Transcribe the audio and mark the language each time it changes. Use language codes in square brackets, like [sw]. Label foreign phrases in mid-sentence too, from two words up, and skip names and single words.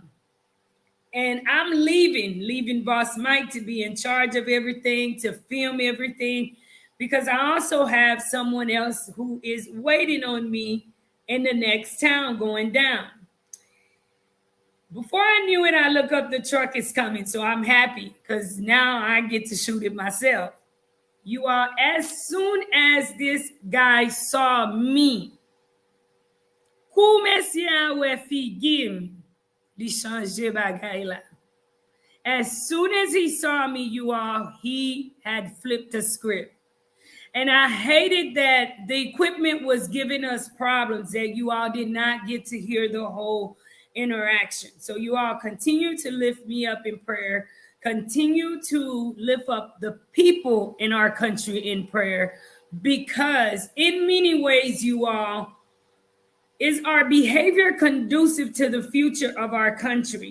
[en] And I'm leaving Boss Mike to be in charge of everything, to film everything, because I also have someone else who is waiting on me in the next town going down. Before I knew it, I look up, the truck is coming. So I'm happy because now I get to shoot it myself. You are, as soon as this guy saw me, [ht] kou mesya we figim, li chanje bagay la. [en] As soon as he saw me, you all, he had flipped the script. And I hated that the equipment was giving us problems, that you all did not get to hear the whole interaction. So you all continue to lift me up in prayer. Continue to lift up the people in our country in prayer, because in many ways, you all, is our behavior conducive to the future of our country?